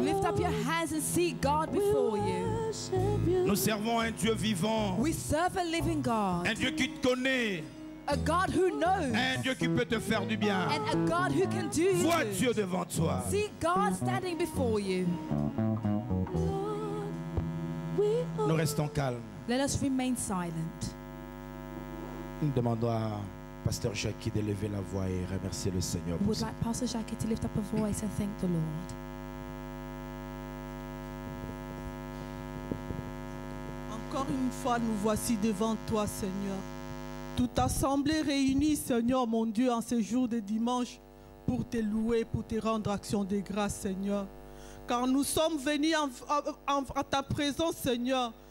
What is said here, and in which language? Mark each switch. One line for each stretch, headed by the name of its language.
English: Lift up your hands and see God before you.
French: Nous servons un Dieu vivant.
English: We serve a living God,
French: Un Dieu qui te connaît.
English: a God who knows,
French: Un Dieu qui peut te faire du bien.
English: and a God who can do
French: Vois
English: good.
French: Dieu devant toi.
English: See God standing before you.
French: Nous restons calmes.
English: Let us remain silent.
French: Nous demandons à Pasteur Jackie d'élever la voix et remercier le Seigneur.
English: I
French: pour
English: would
French: ça.
English: like Pastor Jackie to lift up a voice and thank the Lord.
French: Encore une fois, nous voici devant toi, Seigneur. Toute assemblée réunie, Seigneur, mon Dieu, en ce jour de dimanche, pour te louer, pour te rendre action de grâce, Seigneur. Car nous sommes venus à ta présence, Seigneur.